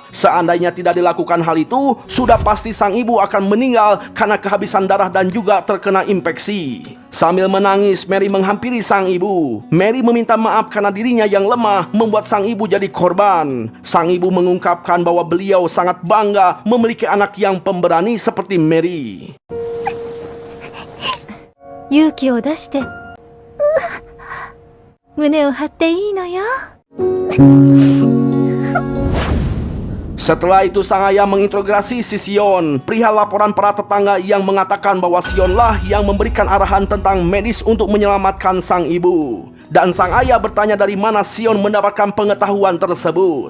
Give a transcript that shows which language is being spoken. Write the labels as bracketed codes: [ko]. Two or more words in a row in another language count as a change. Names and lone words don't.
[id] Seandainya tidak dilakukan hal itu, sudah pasti sang ibu akan meninggal karena kehabisan darah dan juga terkena infeksi. Sambil menangis, Mary menghampiri sang ibu. Mary meminta maaf karena dirinya yang lemah membuat sang ibu jadi korban. Sang ibu mengungkapkan bahwa beliau sangat bangga memiliki anak yang pemberani seperti Mary. [ja] 勇気を出して胸を張っていいのよ。 [id] Setelah itu sang ayah menginterogasi si Sion perihal laporan para tetangga yang mengatakan bahwa Sionlah yang memberikan arahan tentang medis untuk menyelamatkan sang ibu. Dan sang ayah bertanya dari mana Sion mendapatkan pengetahuan tersebut.